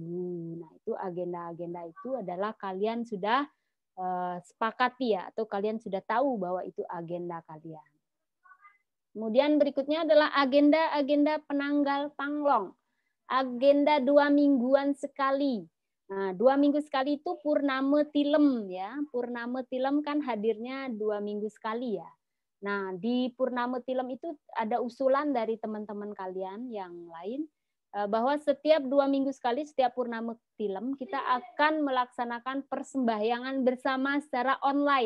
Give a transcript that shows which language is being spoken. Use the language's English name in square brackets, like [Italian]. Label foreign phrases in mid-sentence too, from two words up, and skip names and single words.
[Indonesian] Nah, itu agenda-agenda itu adalah kalian sudah sepakati ya, atau kalian sudah tahu bahwa itu agenda kalian. Kemudian berikutnya adalah agenda-agenda penanggal panglong. Agenda 2 mingguan sekali. Nah, 2 minggu sekali itu purnama tilem ya. Purnama tilem kan hadirnya 2 minggu sekali ya. Nah, di Purnama Tilem itu ada usulan dari teman-teman kalian yang lain bahwa setiap 2 minggu sekali, setiap Purnama Tilem, kita akan melaksanakan persembahyangan bersama secara online.